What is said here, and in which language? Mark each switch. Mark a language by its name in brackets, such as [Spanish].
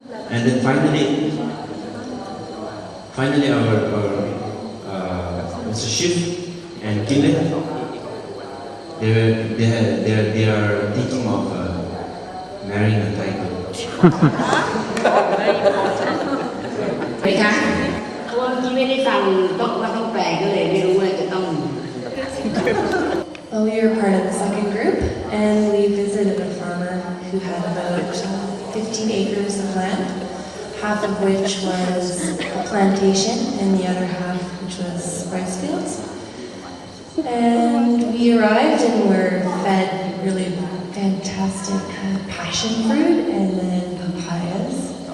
[English] And then finally our Mr. Shiv and Kile, they are thinking of marrying a Thai girl. [Thai] ไปคะเพราะว่าเมื่อกี้ไม่ได้ฟังต้องแปลก็เลยไม่รู้ว่าจะต้อง [English] Well, we were part of the second group, and we visited a farmer who had about 15 acres of land, half of which was a plantation, and the other half which was rice fields. And we arrived and were fed really fantastic passion fruit and then papayas.